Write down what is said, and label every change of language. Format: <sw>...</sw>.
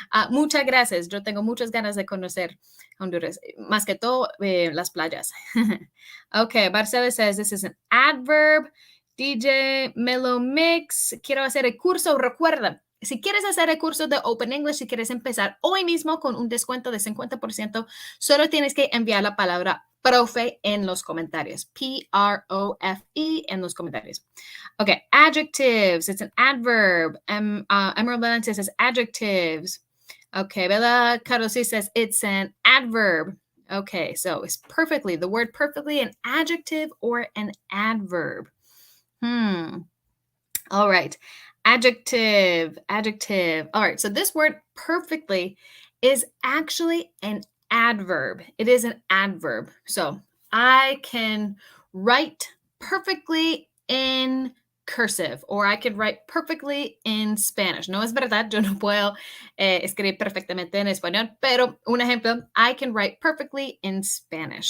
<es>Muchas gracias. Yo tengo muchas ganas de conocer Honduras, más que todo las playas.</es> <en>Okay, Marcela says this is an adverb.</en> <es>DJ Melo Mix, quiero hacer el curso. Recuerda, si quieres hacer el curso de Open English, si quieres empezar hoy mismo con un descuento de 50%, solo tienes que enviar la palabra profe en los comentarios. P-R-O-F-E en los comentarios.</es> <en>Okay, adjectives. It's an adverb. Emerald Valente says adjectives. Okay, Bella Carosi says it's an adverb. Okay, so it's perfectly, the word perfectly, an adjective or an adverb? All right, adjective. All right, so this word perfectly is actually an adverb. It is an adverb. So I can write perfectly in cursive, or I can write perfectly in Spanish.</en> <es>No es verdad, yo no puedo escribir perfectamente en español, pero un ejemplo,</es> <en>I can write perfectly in Spanish.</en>